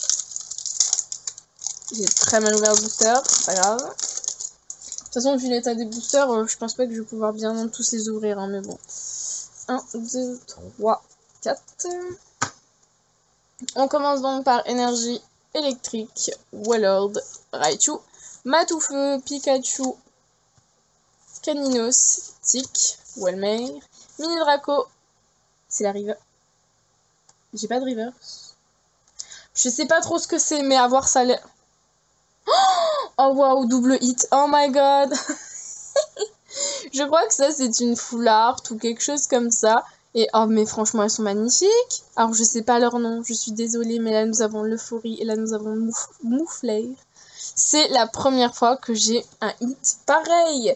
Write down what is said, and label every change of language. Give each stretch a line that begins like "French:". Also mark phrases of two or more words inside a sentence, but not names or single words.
French: J'ai très mal ouvert le booster, c'est pas grave. De toute façon, vu l'état des boosters, je pense pas que je vais pouvoir bien tous les ouvrir, hein, mais bon. 1, 2, 3, 4. On commence donc par énergie électrique, Wallord, Raichu, Matoufeu, Pikachu, Caninos, Tic, Wellmare, Mini Draco, c'est la river. J'ai pas de reverse. Je sais pas trop ce que c'est, mais à voir ça l'air. Oh waouh,
English: double hit. Oh my god.
French: Je crois que ça c'est une
English: full art
French: ou quelque chose comme ça. Et oh mais franchement elles sont magnifiques. Alors je sais pas leur nom, je suis désolée, mais là nous avons l'Euphorie et là nous avons Moufleur. C'est la première fois que j'ai un hit pareil.